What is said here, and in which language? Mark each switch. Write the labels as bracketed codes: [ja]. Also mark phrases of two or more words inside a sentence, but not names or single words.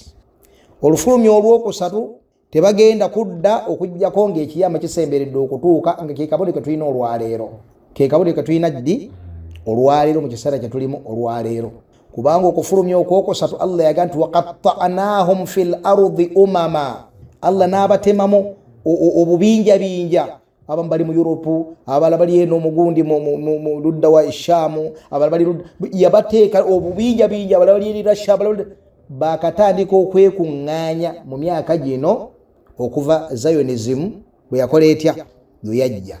[lg] Olufulumya olwokusatu tebagenda kudda okujjako ng'ekiyama kisemberedde okutuuka nga kekabonero ke tulina olwaleero. Kekabonero ke tulina ddi olwaleero mu kiseera kye tulimu olwaleero. Kubanga okufulumya okwokusatu Allah yaga nti [ar] وقطعناهم في الأرض أمما. [lg] Allah n'abatemamu obubinja binja. Abamu bali mu Europe, abalala bali eno mugundi mu ludda wa Ishamu, abalala bali yabateeka obubinja binja, abalala bali Russia, abalala bakatandika okwekuŋŋaanya mu myaka gino okuva Zionism bwe yakola etya bwe yajja.